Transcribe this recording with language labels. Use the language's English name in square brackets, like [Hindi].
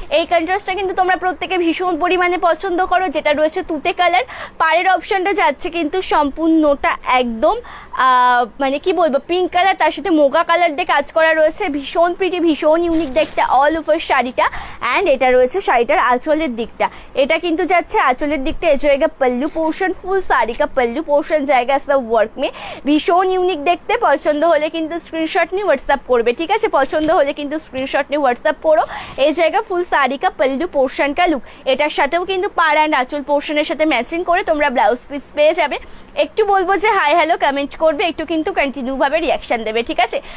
[Bangla] এই কন্ট্রাস্টটা কিন্তু তোমরা প্রত্যেকে ভীষণ পরিমাণে পছন্দ করো, যেটা রয়েছে তুতে কালার। পাড়ের অপশনটা যাচ্ছে কিন্তু সম্পূর্ণটা একদম মানে কি বলবো পিঙ্ক কালার, তার সাথে মোগা কালার দিয়ে কাজ করা রয়েছে। ভীষণ প্রিটি, ভীষণ ইউনিক দেখতে অল ওভার শাড়িটা। অ্যান্ড এটা রয়েছে শাড়িটার আঁচলের দিকটা, এটা কিন্তু যাচ্ছে আঁচলের দিকটা। [Hindi] এ জায়গা पल्लू पोर्शन, फुल साड़ी का पल्लू पोर्शन जाएगा सब वर्क में। [Bangla] ভীষণ ইউনিক দেখতে, পছন্দ হলে কিন্তু স্ক্রিনশট নিয়ে হোয়াটসঅ্যাপ করবে, ঠিক আছে? পছন্দ হলে কিন্তু স্ক্রিনশট নিয়ে হোয়াটসঅ্যাপ করো। [Hindi] এই জায়গা ফুল শাড়ি কা पल्लू पोर्शन का लुक, [Bangla] এটার সাথেও কিন্তু পাড় অ্যান্ড আঁচল পোর্শনের সাথে ম্যাচিং করে তোমরা ব্লাউজ পিস পেয়ে যাবে। একটু বলবো যে হাই হ্যালো কমেন্ট করবে, একটু কিন্তু কন্টিনিউ ভাবে রিয়াকশন দেবে, ঠিক আছে?